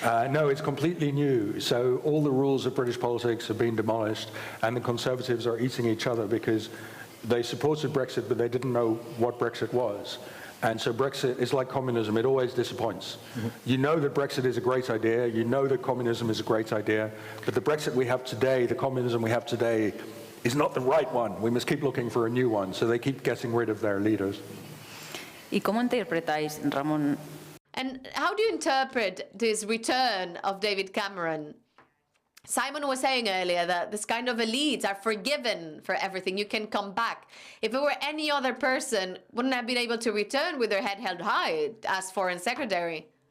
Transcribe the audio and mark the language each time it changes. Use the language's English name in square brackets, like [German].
[English] No, it's completely new. So all the rules of British politics have been demolished, and the Conservatives are eating each other because they supported Brexit, but they didn't know what Brexit was. And so Brexit is like communism. It always disappoints. You know that Brexit is a great idea. You know that communism is a great idea. But the Brexit we have today, the communism we have today, is not the right one. We must keep looking for a new one. So they keep getting rid of their leaders. [Spanish] ¿Y cómo interpretáis, Ramón? [English] And how do you interpret this return of David Cameron? Simon was saying earlier that this kind of elites are forgiven for everything. You can come back. If it were any other person, wouldn't have been able to return with their head held high as foreign secretary.